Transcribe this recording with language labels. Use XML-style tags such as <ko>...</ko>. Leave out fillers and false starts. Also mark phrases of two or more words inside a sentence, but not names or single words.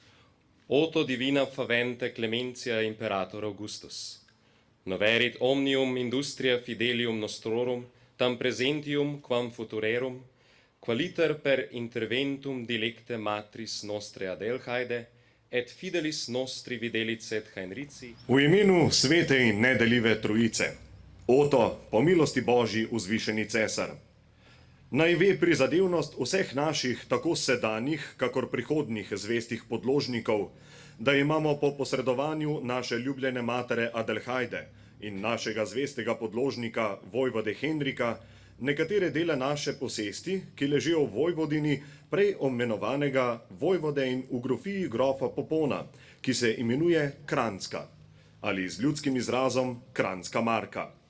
<la>Oto divina favente Clementia Imperator Augustus. Noverit omnium industria fidelium nostrorum, tam presentium quam futurerum, qualiter per interventum dilecte matris nostre Adelhaide, et fidelis nostri videlis et Heinrici.</la> <sl>V imenu svete in nedeljive trojice, Oto, po milosti Božji vzvišeni cesar, naj ve prizadevnost vseh naših, tako sedanjih, kakor prihodnjih zvestih podložnikov, da imamo po posredovanju naše ljubljene matere Adelhaide in našega zvestega podložnika vojvode Henrika nekatere dele naše posesti, ki ležijo v Vojvodini, prej omenovanega vojvode in v grofiji grofa Popona, ki se imenuje Kranjska, ali z ljudskim izrazom Kranjska Marka.</sl>